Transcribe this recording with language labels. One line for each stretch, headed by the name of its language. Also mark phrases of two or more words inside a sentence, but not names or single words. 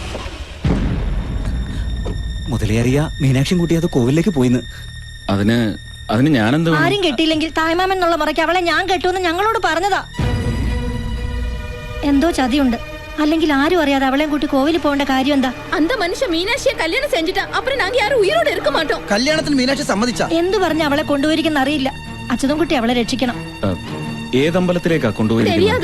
Malayalam: മുതലേറിയ മീനാക്ഷിയും കൂട്ടി അത് കോവിലേക്ക് പോയിന്ന്. അതിന് അതിന് ഞാനെന്ത് വേണം? ആരും കെട്ടിയില്ലെങ്കിൽ തായ്മാമൻ എന്നുള്ള മുറയ്ക്ക് അവളെ ഞാൻ കെട്ടുമെന്ന് ഞങ്ങളോട് പറഞ്ഞതാ. എന്തോ ചതിയുണ്ട്. അല്ലെങ്കിൽ ആരും അറിയാതെ അവളെയും കൂട്ടി കോവിലിൽ പോകേണ്ട കാര്യം എന്താ?
Tamil: அந்த மனுஷன் மீனாட்சியை கல்யாணம் செஞ்சுட்டா அப்புறம் நாங்க யாரும் உயிரோட இருக்க மாட்டோம்.
Malayalam: കല്യാണത്തിന് മീനാക്ഷി സമ്മതിച്ച എന്തു പറഞ്ഞ് അവളെ കൊണ്ടുപോയിരിക്കുന്ന അറിയില്ല. അച്യുതൻകുട്ടി അവളെ രക്ഷിക്കണം. ഏതമ്പലത്തിലേക്കാ കൊണ്ടുപോയിരിക്കുന്നത്?
Tamil: தெரியாது.